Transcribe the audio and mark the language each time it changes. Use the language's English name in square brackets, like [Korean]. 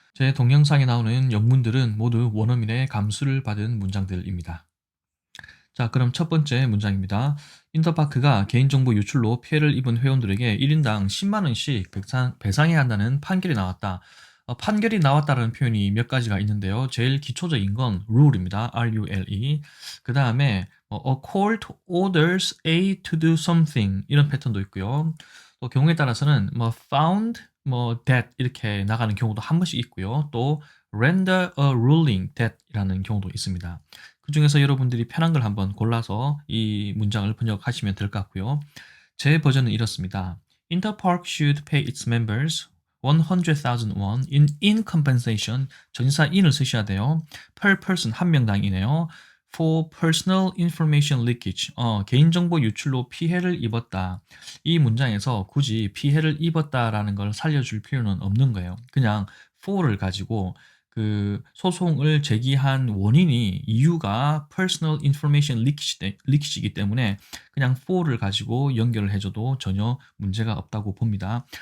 [Korean] 제 동영상에 나오는 영문들은 모두 원어민의 감수를 받은 문장들입니다. 자, 그럼 첫 번째 문장입니다. 인터파크가 개인정보 유출로 피해를 입은 회원들에게 1인당 10만 원씩 배상해야 한다는 판결이 나왔다. 판결이 나왔다는 표현이 몇 가지가 있는데요. 제일 기초적인 건 rule입니다. [English] R-U-L-E. [Korean] 그 다음에 [English] a court orders A to do something [Korean] 이런 패턴도 있고요. 또 경우에 따라서는 found, that 이렇게 나가는 경우도 한 번씩 있고요. 또 [English] render a ruling that [Korean] 이라는 경우도 있습니다. 그 중에서 여러분들이 편한 걸 한번 골라서 이 문장을 번역하시면 될 것 같고요. 제 버전은 이렇습니다. [English] Interpark should pay its members 100,000 won in compensation. [Korean] 전치사 in을 쓰셔야 돼요. [English] per person [Korean] 한 명당이네요. [English] for personal information leakage. [Korean] 개인정보 유출로 피해를 입었다. 이 문장에서 굳이 피해를 입었다라는 걸 살려줄 필요는 없는 거예요. 그냥 for를 가지고 그 소송을 제기한 원인이 이유가 [English] personal information leakage [Korean] 이기 때문에 그냥 for를 가지고 연결을 해줘도 전혀 문제가 없다고 봅니다.